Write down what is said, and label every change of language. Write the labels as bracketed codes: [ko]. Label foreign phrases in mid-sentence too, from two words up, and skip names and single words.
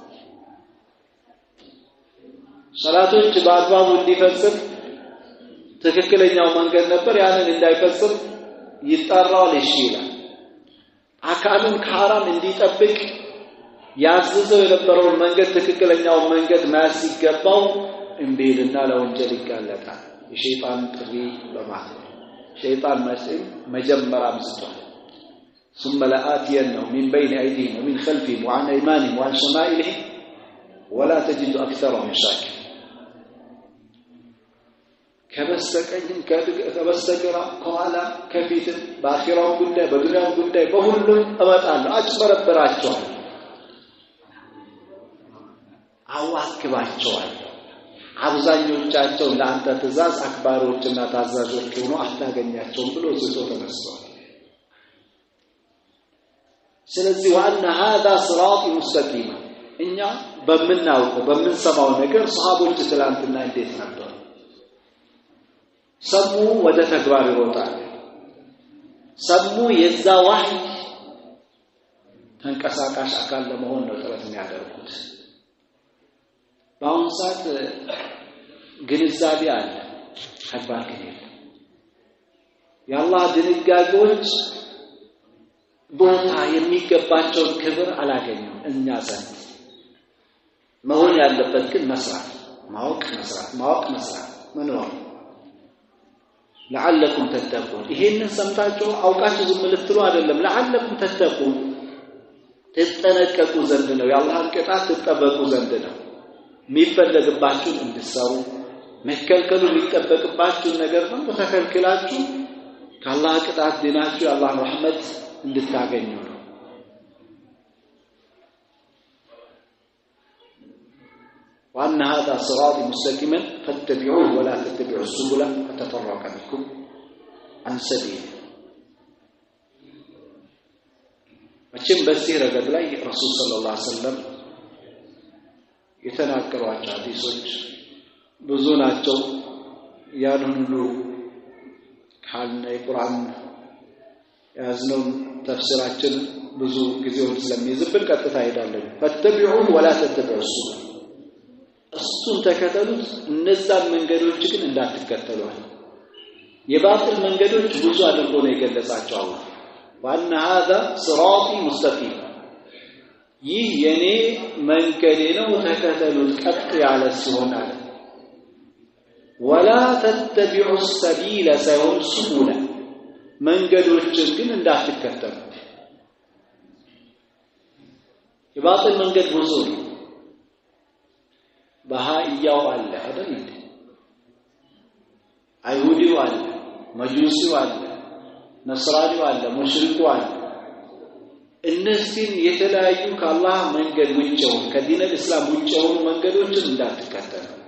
[am] ሰላቶች በአግባቡ እንዲፈጽም ትክክለኛው መንገድ ነበር ያንን እንዳይፈጽም ይጣራዋል እሺ ይላል። አካሉን ከሐራም እንዲጠብቅ ያዘዘው የነበረውን መንገድ ትክክለኛው መንገድ ማያስ ሲገባው እንዴልና ለወንጀል ይጋለጣል። የሸይጣን ጥሪ በማለት ሸይጣን መጀመሪያ አምስቷል። [ar] ثم لآتينهم من بين أيديهم ومن خلفهم وعن أيمانهم وعن شمائلهم ولا تجد أكثرهم شاكرين [am] ከበስተቀኝም ከበስተግራ ከኋላ ከፊትም በአኺራው ጉዳይ በዱንያው ጉዳይ በሁሉም እመጣለሁ አጭበረብራቸዋለሁ አዋክባቸዋለሁ አብዛኞቻቸው ለአንተ ትእዛዝ አክባሪዎችና ታዛዦች ሆነው አታገኛቸውም ብሎ ዝቶ ተነስቷል። ስለዚህ ዋና [ar] هذا صراط مستقيم [am] እኛ በመናውቀው በመንሰማው ነገር ሱሐቦች ትላንትና እንዴት ነበር ሰሙ ወደ ተግባር ይሮጣል ሰሙ የዛ ዋህይ ተንቀሳቃሽ አካል ለመሆን ነው ጥረት የሚያደርጉት በአሁኑ ሰዓት ግንዛቤ አለ ተግባር ግን የአላህ ድንጋጌዎች ቦታ የሚገባቸው ክብር አላገኙም እኛ ዘንድ መሆን ያለበት ግን መስራት ማወቅ መስራት መኖር [ar] لعلكم تتقون [am] ይሄንን ሰምታችሁ አውቃችሁ ዝም ልትሉ አይደለም [ar] لعلكم تتقون [am] ተጠነቀቁ ዘንድ ነው የአላህን ቅጣት ተጠበቁ ዘንድ ነው የሚፈልግባችሁ እንድትሰሩ መከልከሉ የሚጠበቅባችሁ ነገር ነው ተከልክላችሁ ከአላህ ቅጣት ድናችሁ የአላህን ረህመት እንድታገኙ ነው [ar] وأن هذا صراط مستقيما فاتبعوه ولا تتبعوا السبل فتفرق بكم عن سبيله [am] መቼም በዚህ ረገድ ላይ [ar] رسول صلى الله عليه وسلم [am] የተናገሯቸው ሐዲሶች ብዙ ናቸው ያን ሁሉ ካለ የቁርአን ያዝነው ተፍሲራችን ብዙ ጊዜውን ስለሚይዝብን ቀጥታ ሄዳለን [ar] فاتبعوا ولا تتبعوا [am] እሱን ተከተሉት እነዛን መንገዶች ግን እንዳትከተሉ የባጢል መንገዶች ብዙ አድርጎ ነው የገለጻቸው አላህ [ar] وأن هذا صراطي مستقيم [am] ይህ የኔ መንገዴ ነው ተከተሉት ቀጥ ያለ ሲሆን አለ [ar] ولا تتبعوا السبيل سيهم سبلا [am] መንገዶችን ግን እንዳትከተሉ የባጢል መንገድ ብዙ ነው በሃይያው አለ አይደል እንዴ አይሁዲው አለ መጁሲው አለ ነስራኒው አለ ሙሽሪኩ አለ እነዚህን የተለያዩ ከአላህ መንገድ ውጭ ከዲን እስላም ውጭ የሆኑ መንገዶችን እንዳትከተሉ